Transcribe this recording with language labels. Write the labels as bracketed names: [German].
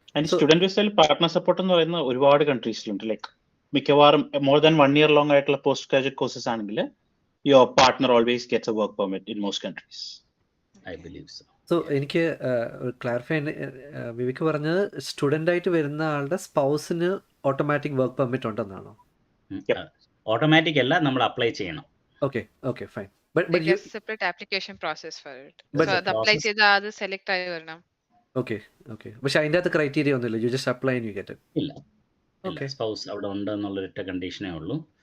[Malayalam] Student വിസയിൽ partner support എന്ന് പറയുന്ന ഒരുപാട് കൺട്രീസിലുണ്ട്. ലൈക്ക് മിക്കവാറും മോർ ദാൻ 1 year ലോങ് ആയിട്ടുള്ള പോസ്റ്റ് ഗ്രാജുവേറ്റ് കോഴ്സസ് ആണെങ്കിൽ [English] Your partner always gets a work permit in most countries. I believe so. [Malayalam] So എനിക്ക് clarify Vivek പറഞ്ഞത് സ്റ്റുഡൻ്റ് ആയിട്ട് വരുന്ന ആളുടെ സ്പൗസിന് ഓട്ടോമാറ്റിക് വർക്ക് പെർമിറ്റ് ഉണ്ടെന്നാണോ? ഓട്ടോമാറ്റിക് അല്ല, നമ്മൾ അപ്ലൈ ചെയ്യണം. [English] Okay, fine. But Like a separate application process for it. But [Malayalam] So അത് apply ചെയ്താൽ അത് സെലക്ട് ആയി വരണം. [English] okay. [Malayalam] പക്ഷെ അതിൻ്റെ അകത്ത് ക്രൈറ്റീരിയ ഒന്നുമില്ല, [English] You just apply and you get it? [Malayalam] ഇല്ല, സ്പൗസ് അവിടെ ഉണ്ട് എന്നുള്ളൊരൊറ്റ കണ്ടീഷനേ ഉള്ളൂ.